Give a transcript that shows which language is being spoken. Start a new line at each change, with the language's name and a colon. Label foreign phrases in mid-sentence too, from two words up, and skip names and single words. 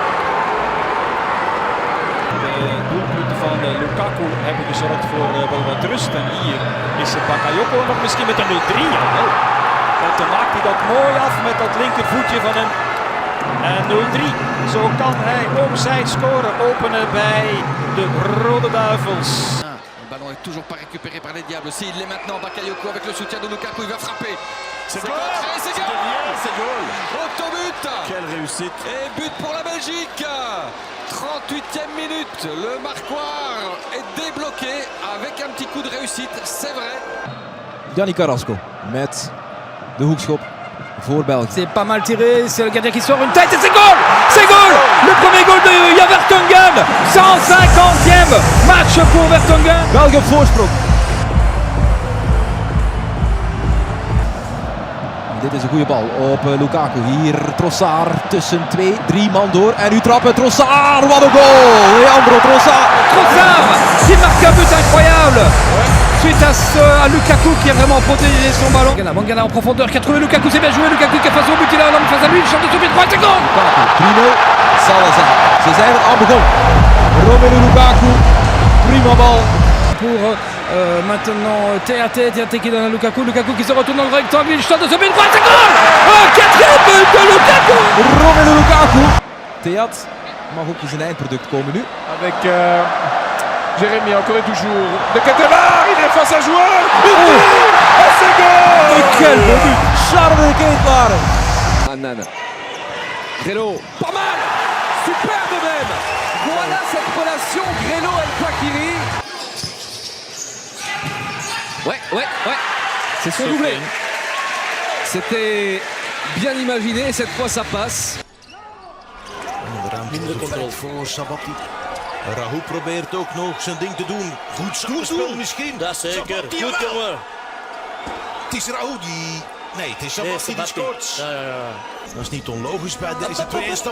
Dutch: De doelpunten van Lukaku hebben gezorgd voor wel wat rust. En hier is Bakayoko nog misschien met een 0-3. Want dan maakt hij dat mooi af met dat linkervoetje van hem. En 0-3. Zo kan hij ook zijn score openen bij de Rode Duivels.
French: Le ballon est toujours pas récupéré par les Diables. S'il l'est maintenant, Bakayoko avec le soutien de Lukaku, il va frapper. C'est contré, c'est goal! Autobut! Quelle réussite! Et but pour la Belgique! 38e minute, le marquoir est débloqué avec un petit coup de réussite, c'est vrai.
Dutch: Gianni Carrasco met de hoekschop voor België.
French: C'est pas mal tiré, c'est le gardien qui sort une tête et c'est goal! C'est goal! Le premier goal de Jan Vertonghen! 150e match pour Vertonghen!
Dutch: België op voorsprong. Dit is een goede bal op Lukaku. Hier Trossard tussen 2-3 man door. En nu trappen Trossard. Wat een goal! Leandro Trossard.
French: Trossard qui marque un but incroyable suite à Lukaku qui a vraiment protégé son ballon. Mangala en profondeur qui a trouvé Lukaku, c'est bien joué. Lukaku qui a face au but, il a un homme face à lui, il chante de son pied droit, c'est goal!
Dutch: 3-0. Salazar. Ze zijn er al begonnen. Romelu Lukaku. Prima bal.
French: Pour maintenant TAT qui donne à Lukaku qui se retourne dans le rectangle, il chante de son pied droit, c'est goal! Quatrième but de Lukaku! Romelu Lukaku.
Dutch: Theat mag ook in zijn eindproduct komen nu.
French: Avec Jérémy, encore et toujours. De Ketelaar, il est face à joueur. Oh, c'est goal! Quel beau but! Charles de Ketelaar. Annan. Grelo. Pas mal! Superbe même! Voilà cette relation Grelo-El-Fakiri. Ouais. C'est son doublé. C'était bien imaginé et cette fois ça passe.
Dutch: Minder controle voor Sabati. Rahou probeert ook nog zijn ding te doen. Goed spel misschien. Dat zeker. Sabati, Goed jongen. Het is Rahou die... Nee, het is Sabati die scoort. Ja. Dat is niet onlogisch bij deze twee stand.